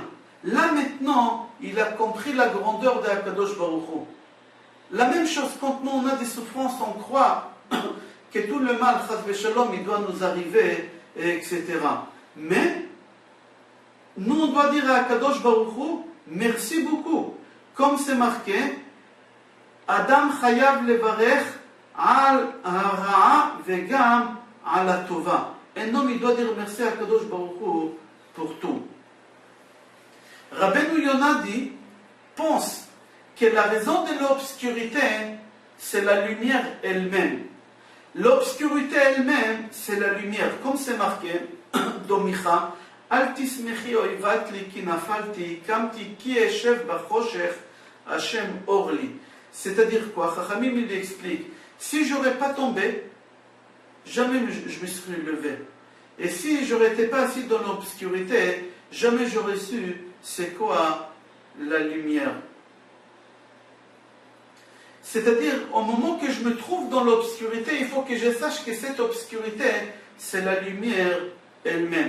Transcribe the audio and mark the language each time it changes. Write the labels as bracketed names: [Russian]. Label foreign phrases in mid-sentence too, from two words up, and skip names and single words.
[French] Là maintenant, il a compris la grandeur d' [Hebrew] הקדוש ברוך הוא. [French] La même chose, quand nous on a des souffrances, on croit que tout le mal, [Hebrew] חס ושלום, [French] il doit nous arriver, etc. Mais, nous on doit dire à [Hebrew] הקדוש ברוך הוא, [French] merci beaucoup. Comme c'est marqué, [Hebrew] אדם חייב לברך על הרעה וגם על הטובה. [French] Un homme il doit dire merci à [Hebrew] הקדוש ברוך הוא [French] pour tout. Rabbeinu Yonah dit, pense que la raison de l'obscurité, c'est la lumière elle-même. L'obscurité elle-même, c'est la lumière. Comme c'est marqué dans Micha, [Hebrew] אל תשמחי איבתי לי כי נפלתי, קמתי כי אשב בחושך, ה' אור לי. [French] C'est-à-dire quoi? Chachamim il explique, si j'aurais pas tombé, jamais je me serais levé. Et si je n'étais pas assis dans l'obscurité, jamais j'aurais su c'est quoi la lumière. C'est-à-dire, au moment que je me trouve dans l'obscurité, il faut que je sache que cette obscurité, c'est la lumière elle-même.